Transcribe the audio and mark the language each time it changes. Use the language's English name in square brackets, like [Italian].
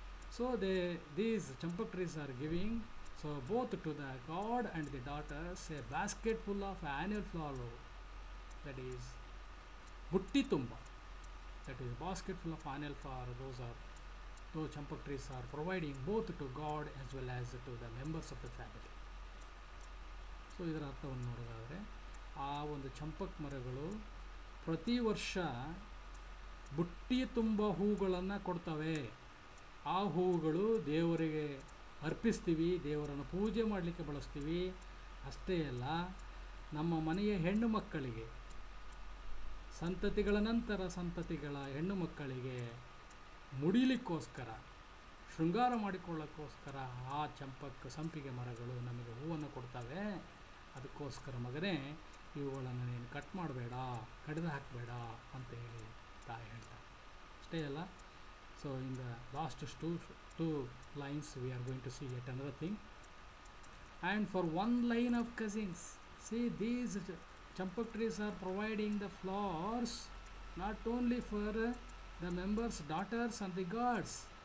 [English] So these champak trees are giving, so both to the god and the daughters, a basket full of annual flower, that is butti tumba, that is basket full of annual flower. Those champak trees are providing both to God as well as to the members of the family. [Kannada] So ಇದರ ಅರ್ಥವನ್ನು ನೋಡೋದಾದರೆ, ಆ ಒಂದು ಚಂಪಕ್ ಮರಗಳು ಪ್ರತಿ ವರ್ಷ ಬುಟ್ಟಿ ತುಂಬ ಹೂಗಳನ್ನು ಕೊಡ್ತವೆ. ಆ ಹೂವುಗಳು ದೇವರಿಗೆ ಅರ್ಪಿಸ್ತೀವಿ, ದೇವರನ್ನು ಪೂಜೆ ಮಾಡಲಿಕ್ಕೆ ಬಳಸ್ತೀವಿ. ಅಷ್ಟೇ ಅಲ್ಲ, ನಮ್ಮ ಮನೆಯ ಹೆಣ್ಣು ಮಕ್ಕಳಿಗೆ, ಸಂತತಿಗಳ ನಂತರ ಸಂತತಿಗಳ ಹೆಣ್ಣು ಮಕ್ಕಳಿಗೆ ಮುಡಿಲಿಕ್ಕೋಸ್ಕರ, ಶೃಂಗಾರ ಮಾಡಿಕೊಳ್ಳೋಕ್ಕೋಸ್ಕರ ಆ ಸಂಪಿಗೆ ಮರಗಳು ನಮಗೆ ಹೂವನ್ನು ಕೊಡ್ತವೆ. ಅದಕ್ಕೋಸ್ಕರ ಮಗನೇ, ಇವುಗಳನ್ನು ನೀನು ಕಟ್ ಮಾಡಬೇಡ, ಕಡಿದು ಹಾಕಬೇಡ ಅಂತ ಹೇಳಿ ತಾಯಿ ಹೇಳ್ತಾರೆ. ಅಷ್ಟೇ ಅಲ್ಲ, [English] So in the last two lines we are going to see yet another thing. And for one line of cousins, see, these champak trees are providing the flowers not only for the members, daughters and the gods.